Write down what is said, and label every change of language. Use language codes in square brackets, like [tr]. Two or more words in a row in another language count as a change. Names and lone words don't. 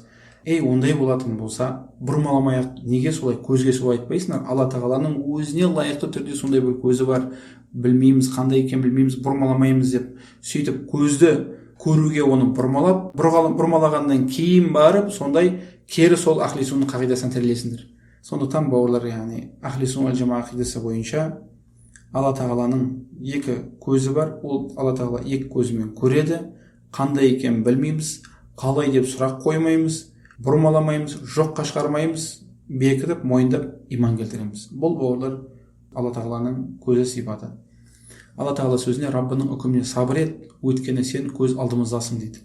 [kk] Ондай болатын болса, бұрмаламай-ақ неге солай көзге солай айтпайсыңдар? Алла тағаланың өзіне лайықты түрде сондай бір көзі бар, білмейміз, қандай екен білмейміз, бұрмаламаймыз деп сөйтіп көзді көруге оны бұрмалағаннан кейін барып сондай кері сол [ar] أهل السنة [kk] қағидасына тірелесіңдер. Сондықтан бауырлар, яғни [ar] أهل السنة جماعة [kk] ақидасы бойынша Алла тағаланың екі көзі бар, ол Алла тағала екі көзімен көреді, қандай екен білмейміз, қалай деп сұрақ қоймаймыз, бұрмаламаймыз, жоққа шығармаймыз, бекітіп, мойындап, иман келтіреміз. Бұл бауырлар Алла тағаланың көзі сипаты. Алла тағала сөзіне Раббының үкіміне сабыр ет, өйткені сен көз алдымыздасың дейді.